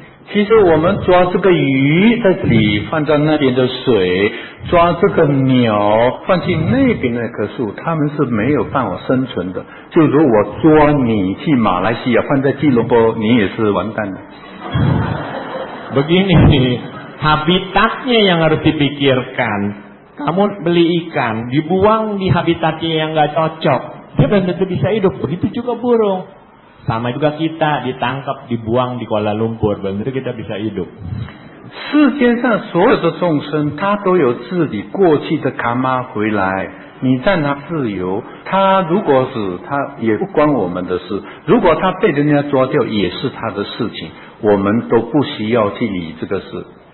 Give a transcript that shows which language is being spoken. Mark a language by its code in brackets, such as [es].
[zh] 其实我们抓这个鱼在这里，放在那边的水，抓这个鸟放进那边那棵树，他们是没有办法生存的。就如我抓你去马来西亚，放在吉隆坡，你也是完蛋的。 [id] Begini, habitatnya yang harus dipikirkan. Kamu beli ikan, dibuang di habitatnya yang nggak cocok, dia belum tentu bisa hidup. Begitu juga burung. Sama juga kita ditangkap, dibuang di Kuala Lumpur, belum tentu kita bisa hidup. [zh] 世界上所有的众生，他都有自己过去的卡玛回来，你让他自由，他如果死，他也不关我们的事；如果他被人家抓掉，也是他的事情，我们都不需要去理这个事。